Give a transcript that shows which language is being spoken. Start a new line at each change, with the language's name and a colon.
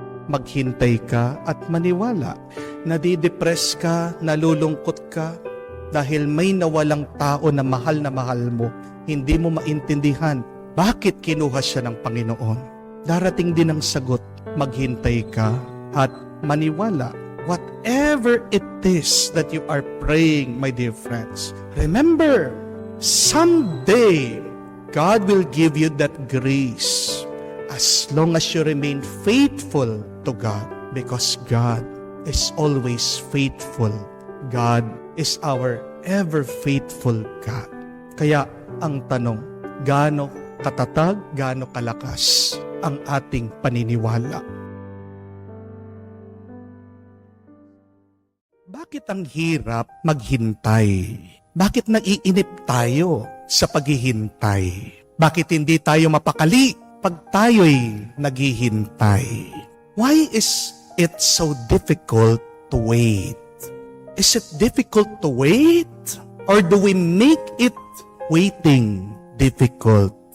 Filipino: Maghintay ka at maniwala. Nadidepress ka, nalulungkot ka, dahil may nawalang tao na mahal mo, hindi mo maintindihan bakit kinuha siya ng Panginoon. Darating din ang sagot, maghintay ka at maniwala.
English: Whatever it is that you are praying, my dear friends, remember, someday, God will give you that grace as long as you remain faithful to God, because God is always faithful. God is our ever faithful God.
Filipino: Kaya ang tanong, gaano katatag, gaano kalakas ang ating paniniwala? Bakit ang hirap maghintay? Bakit naiinip tayo sa paghihintay? Bakit hindi tayo mapakali pag tayo'y naghihintay?
English: Why is it so difficult to wait? Is it difficult to wait? Or do we make it waiting difficult?